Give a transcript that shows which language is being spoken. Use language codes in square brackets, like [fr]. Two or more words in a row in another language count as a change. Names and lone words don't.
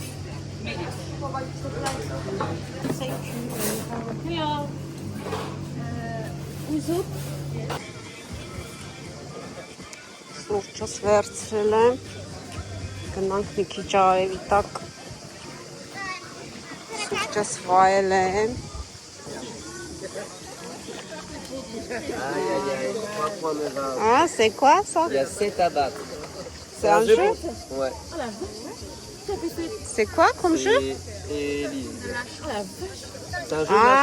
[hy] Սուրճս վերցրել եմ, գնանք մի քիչ արևի տակ, սուրճս վայել եմ։ [fr] Ah, c'est quoi ça? Il y a 7 à battre. C'est un jeu? Ouais. C'est quoi comme jeu? Et Lise. C'est un jeu de la Ah,